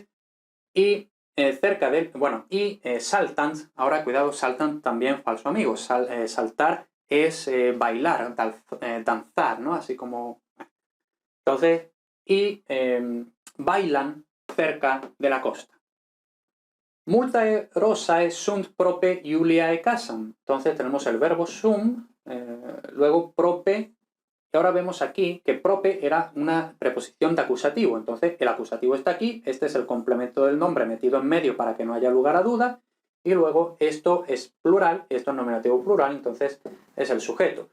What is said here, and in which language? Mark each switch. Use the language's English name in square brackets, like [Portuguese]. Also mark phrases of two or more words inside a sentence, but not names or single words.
[Spanish] Y cerca de, bueno, y saltant, ahora cuidado, saltant también falso amigo. Saltar es bailar, danzar, ¿no? Así como... Entonces, y bailan cerca de la costa. [Latin] Multae rosae sunt prope Juliae casam. [Spanish] Entonces tenemos el verbo sum, luego prope, y ahora vemos aquí que prope era una preposición de acusativo. Entonces el acusativo está aquí, este es el complemento del nombre metido en medio para que no haya lugar a duda, y luego esto es plural, esto es nominativo plural, entonces es el sujeto.